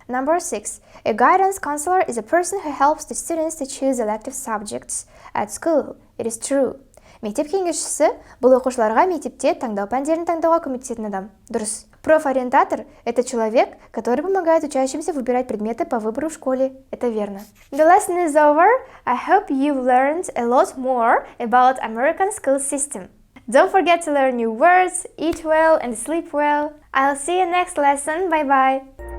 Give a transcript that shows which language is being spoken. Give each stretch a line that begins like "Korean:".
English: Number 6. A guidance counselor is a person who helps the students to choose elective subjects at school. It is true.
Kazakh: Мектеп кеңесшісі бұл оқушыларға мектепте таңдау пәндерін таңдауға көмектесетін адам. Дұрыс.
Russian: Профориентатор – это человек, который помогает учащимся выбирать предметы по выбору в школе. Это верно.
English: The lesson is over. I hope you've learned a lot more about American school system. Don't forget to learn new words, eat well and sleep well. I'll see you next lesson. Bye-bye.